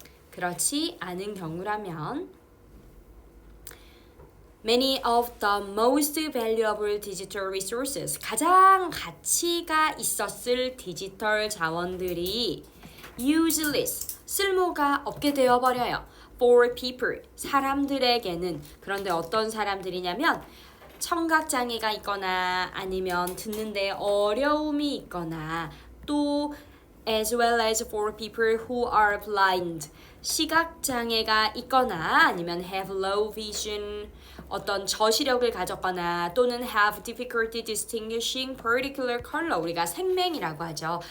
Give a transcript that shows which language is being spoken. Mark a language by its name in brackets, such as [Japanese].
[Korean] 그렇지 않은 경우라면 [English] Many of the most valuable digital resources, [Korean] 가장 가치가 있었을 디지털 자원들이 useless, 쓸모가 없게 되어버려요. [English] For people, [Korean] 사람들에게는. 그런데 어떤 사람들이냐면 청각장애가 있거나 아니면 듣는데 어려움이 있거나 또 [English] as well as for people who are blind, [Korean] 시각장애가 있거나 아니면 [English] have low vision, [Korean] 어떤 저시력을 가졌거나 또는 [English] have difficulty distinguishing particular color, [Korean] 우리가 색맹이라고 하죠.